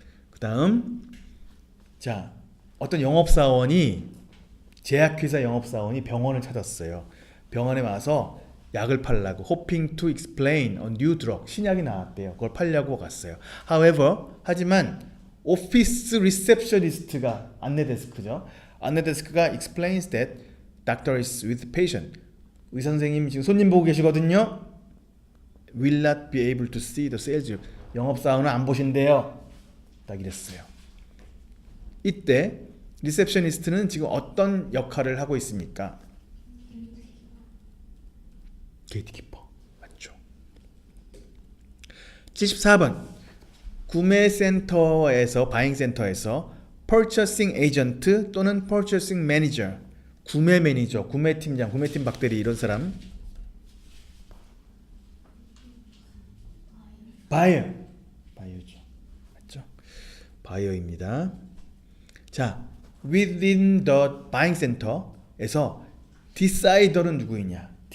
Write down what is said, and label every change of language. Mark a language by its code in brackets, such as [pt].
[ko] 그 다음 자, 어떤 영업사원이 제약회사 영업사원이 병원을 찾았어요. 병원에 와서 약을 팔라고 [en] hoping to explain a new drug [ko] 신약이 나왔대요. 그걸 팔려고 갔어요. [en] However [ko] 하지만 오피스 리셉셔니스트가 안내 데스크죠. 안내 데스크가 [en] explains that doctor is with patient. [ko] 의사 선생님 지금 손님 보고 계시거든요. [en] will not be able to see the sales rep. [ko] 영업사원은 안 보신대요. 딱 이랬어요. 이때 리셉셔니스트는 지금 어떤 역할을 하고 있습니까? 게이트키퍼. 맞죠. 74번. 구매센터에서 바잉센터에서 purchasing agent 또는 purchasing manager 구매 매니저, 구매팀장, 구매팀 박대리 이런 사람 바이어죠. 맞죠? 바이어입니다. 자, [en] within the buying center [ko] 에서 decider는 누구이냐?